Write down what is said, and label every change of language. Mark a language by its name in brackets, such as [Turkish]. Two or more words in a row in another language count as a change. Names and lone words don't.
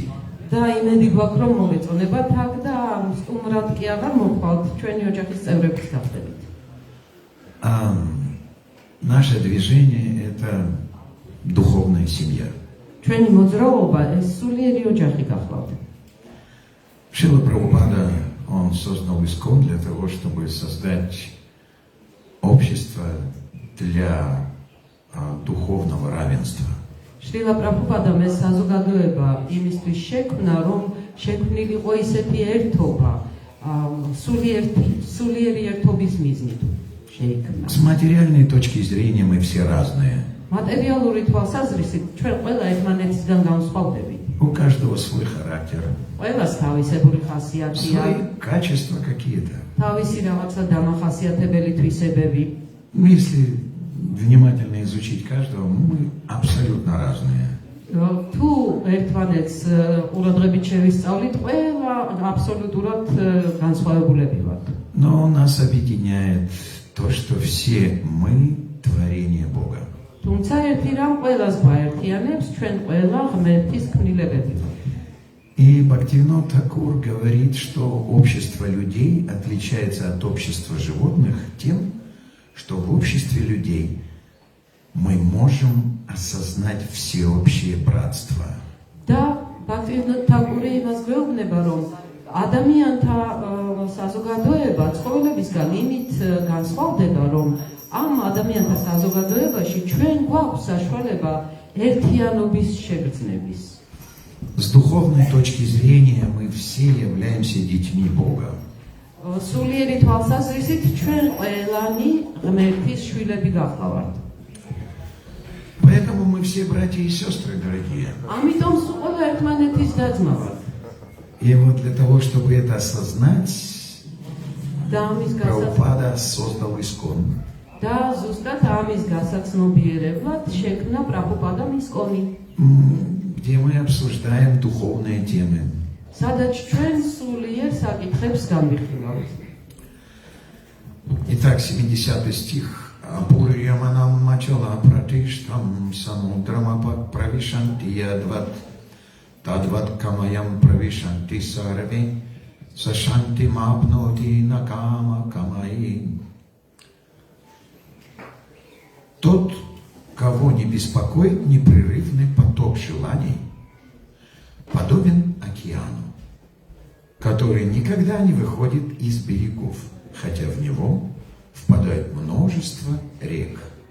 [Georgian] და იმედი გვაქვს რომ მოგეწონებათ აქ და სტუმრად კი აღარ მოხვალთ, ჩვენი ოჯახის წევრების გახდებით. [Russian] Наше движение – это духовная семья. [Georgian] ჩვენი მოძრაობა ეს სულიერი ოჯახი გახლავთ. [Russian] Шрила Прабхупада, он создал ИСККОН для того, чтобы создать общество для духовного равенства. [Georgian] შრილა პრაბჰუპადამ ეს საზოგადოება იმისთვის შექმნა, რომ შექმნილიყო ისეთი ერთობა, სულიერი ერთობის მიზნით შეიქმნა. [Russian] С материальной точки зрения мы все разные. [Georgian] მატერიალური თვალსაზრისით ჩვენ ყველა ერთმანეთისგან განსხვავდებით. [Russian] У каждого свой характер, [Georgian] ყველას თავისებური ხასიათია, [Russian] свои качества какие-то. [Georgian] თავისი რაღაცა დამახასიათებელი თვისებები. [Russian] Ну, если внимательно изучить каждого, мы абсолютно разные. [Georgian] თუ ერთმანეთს ყურადღებით შევისწავლით, ყველა აბსოლუტურად განსხვავებულები ვართ. [Russian] Но нас объединяет то, что все мы творение Бога. [Georgian] თუმცა ერთი რამ ყველას გვაერთიანებს, ჩვენ ყველა ღმერთის ქმნილებები ვართ. [Russian] И Бхактивинод Тхакур говорит, что общество людей отличается от общества животных тем, что в обществе людей мы можем осознать всеобщее братство. [Georgian] და ბაქტივინოდ თაკური იმას გვეუბნება, რომ ადამიანთა საზოგადოება ცხოველებისგან იმით განსხვავდება, რომ ამ ადამიანთა საზოგადოებაში ჩვენ გვაქვს საშუალება ერთიანობის შეგრძნების. [Russian] С духовной точки зрения мы все являемся детьми Бога. [Georgian] სულიერი თვალსაზრისით ჩვენ ყველანი ღმერთის შვილები გახლავართ. [Russian] Поэтому мы все братья и сестры, дорогие. [Georgian] ამიტომ ყველა ერთმანეთის და-ძმა ვართ. [Russian] И вот для того, чтобы это осознать, [Georgian] და ამის [Russian] Прабхупада создал Искон. [Georgian] და ზუსტად ამის გასაცნობიერებლად შექმნა პრაბჰუპადამ ისკონი, [Russian] Где мы обсуждаем духовные темы. [Georgian] სადაც ჩვენ სულიერ საკითხებს განვიხილავთ. [Russian] Итак, 70 стих. [Sanskrit] पूर्यमाणम् अचल प्रतिष्ठं समुद्रमापः प्रविशन्ति यद्वत् तद्वत् कामा यं प्रविशन्ति सर्वे स शान्तिम् आप्नोति न काम कामी. [Russian] Тот, кого не беспокоит непрерывный поток желаний, подобен океану, который никогда не выходит из берегов, хотя в него впадает множество рек.